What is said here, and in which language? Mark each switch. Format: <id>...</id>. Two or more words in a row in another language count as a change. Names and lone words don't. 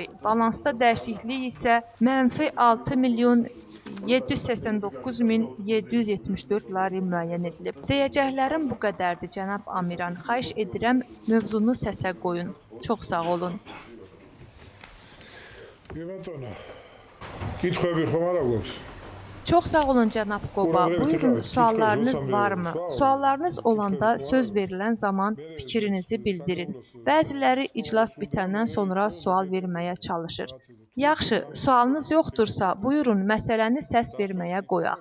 <az>Balansda dəyişiklik isə mənfi 6 milyon 789.774 lari müəyyən edilib. Deyəcəklərim bu qədərdir, cənab Amiran. Xahiş edirəm, mövzunu səsə qoyun. Çox sağ olun.</az> <ka>კი ბატონო. კითხვები ხომ არა გვაქვს?</ka> <az>Çox sağ olun cənab Qoba. Buyurun, suallarınız varmı? Suallarınız olanda söz verilən zaman fikrinizi bildirin. Bəziləri iclas bitəndən sonra sual verməyə çalışır. Yaxşı, sualınız yoxdursa, buyurun məsələni səs verməyə qoyaq.</az>